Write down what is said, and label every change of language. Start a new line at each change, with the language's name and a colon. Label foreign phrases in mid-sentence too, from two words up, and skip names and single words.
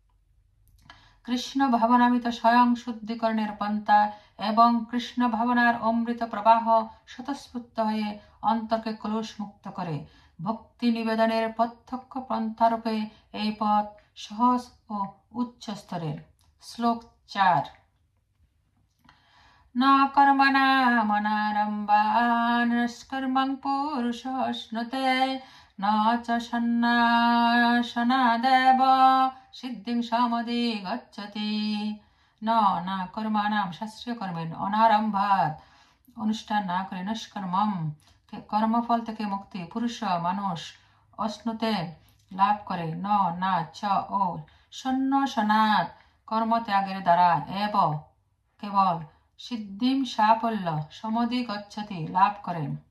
Bangla: কৃষ্ণ ভাবনামৃত স্বয়ং শুদ্ধিকরণের পন্থা এবং কৃষ্ণ ভাবনার অমৃত প্রবাহ স্বতঃস্ফূর্ত হয়ে অন্তরকে কলুষ মুক্ত করে। ভক্তি নিবেদনের প্রত্যক্ষ পন্থারূপে এই পথ সহজ ও উচ্চ স্তরের।
Sanskrit: শ্লোক 4। न कर्मणा मनारम्भान्निष्कर्मं पुरुषोऽश्नुते न च सन्नासनादेव সিদ্ধিং সমধিগচ্ছতি।
Bangla: না কর্মাণাম শাস্ত্রীয় কর্মের অনারম্ভাত অনুষ্ঠান না করে নিষ্কর্মম কর্মফল থেকে মুক্তি পুরুষ মানুষ অশ্নুতে লাভ করে। না চ ও সন্ন্যাসনাৎ কর্মত্যাগের দ্বারা এব কেবল সিদ্ধিম সাফল্য সমধি গচ্ছতি লাভ করেন।